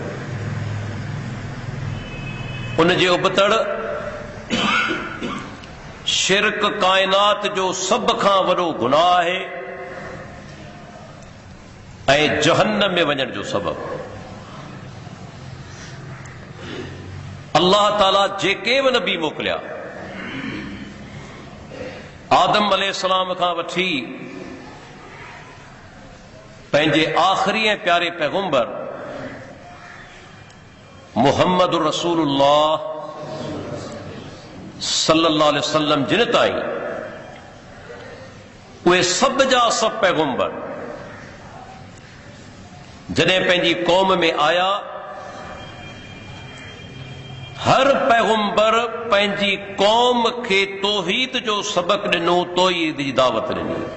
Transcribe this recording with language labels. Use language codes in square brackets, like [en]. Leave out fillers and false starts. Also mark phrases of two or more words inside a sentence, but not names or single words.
[sd] उन जे उबतड़ शिरक काइनात जो सभ खां वॾो गुनाह आहे ऐं जहन्नम में वञण जो सबब। अल्लाह ताला जेके बि नबी मोकिलिया आदम अलैहिस्सलाम खां वठी पंहिंजे आख़िरी ऐं प्यारे पैगंबर मुहम्मद रसूलुल्लाह [ar] صلى الله عليه وسلم [sd] जिन ताईं उहे सभ जा सभ पैगंबर जॾहिं पंहिंजी कौम में आया हर पैगंबर पंहिंजी कौम खे तौहीद जो सबक ॾिनो, तौहीद जी दावत ॾिनी।